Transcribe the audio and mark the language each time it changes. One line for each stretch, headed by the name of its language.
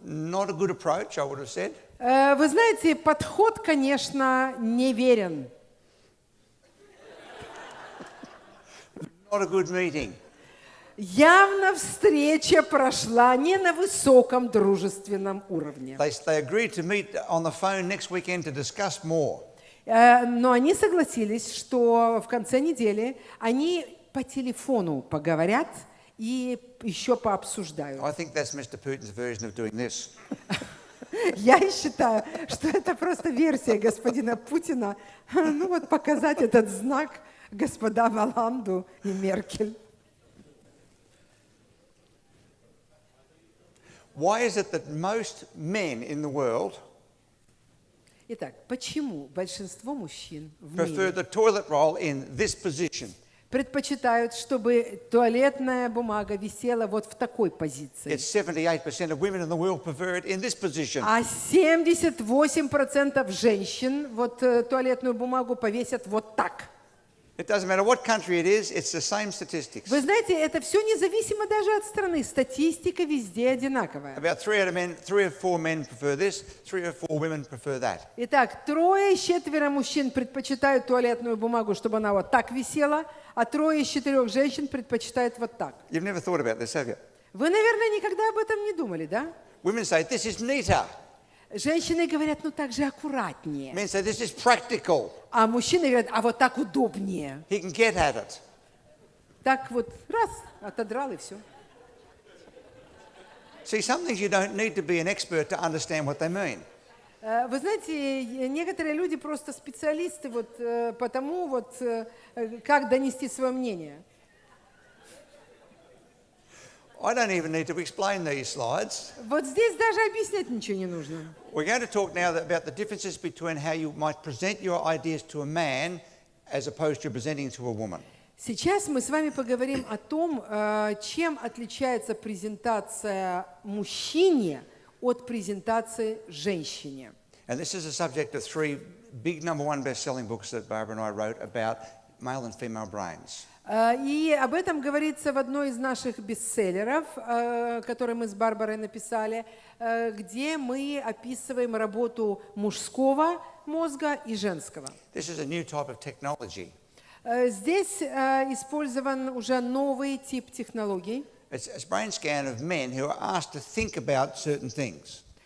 English: Not a good approach, I would have said.
Russian: Вы знаете, подход, конечно, неверен.
English: Not a good meeting.
Russian: Явно встреча прошла не на высоком дружественном уровне.
English: They agreed to meet on the phone next weekend to discuss more.
Russian: Но они согласились, что в конце недели они по телефону поговорят и еще пообсуждают.
English: I think that's Mr. Putin's version of doing this.
Russian: Я считаю, что это просто версия господина Путина, ну вот показать этот знак господам Олланду и Меркель.
English: Why is it that most men in the world
Russian: Итак, почему большинство мужчин в
English: prefer the toilet roll in this position?
Russian: предпочитают, чтобы туалетная бумага висела вот в такой позиции?
English: It's 78% of women in the world prefer it in this position.
Russian: А 78% женщин вот туалетную бумагу повесят вот так.
English: It doesn't matter what country it is, it's the same statistics.
Russian: Вы знаете, это все независимо даже от страны. Статистика везде одинаковая.
English: About 3 or 4 men prefer this, 3 or 4 women prefer that.
Russian: Итак, 3 из 4 мужчин предпочитают туалетную бумагу, чтобы она вот так висела, а 3 из 4 женщин предпочитают вот так.
English: You've never thought about this, have you?
Russian: Вы, наверное, никогда об этом не думали, да?
English: Women say, this is neater.
Russian: Женщины говорят, ну так же аккуратнее.
English: Men say, this is practical.
Russian: А мужчины говорят, а вот так удобнее.
English: He can get at it.
Russian: Так вот, раз, отодрал и все.
English: See, some things you don't need to be an expert to understand what they mean.
Russian: Вы знаете, некоторые люди просто специалисты вот по тому, вот, как донести свое мнение.
English: I don't even need to explain these slides.
Russian: Вот здесь даже объяснять ничего не нужно.
English: We're going to talk now about the differences between how you might present your ideas to a man as opposed to presenting to a woman.
Russian: Сейчас мы с вами поговорим о том, чем отличается презентация мужчине от презентации женщине.
English: And this is a subject of 3 big #1 best-selling books that Barbara and I wrote about male and female brains.
Russian: И об этом говорится в одной из наших бестселлеров, который мы с Барбарой написали, где мы описываем работу мужского мозга и женского.
English: This is a new type of technology.
Russian: Здесь использован уже новый тип технологий.
English: It's a brain scan of men who are asked to think about certain things.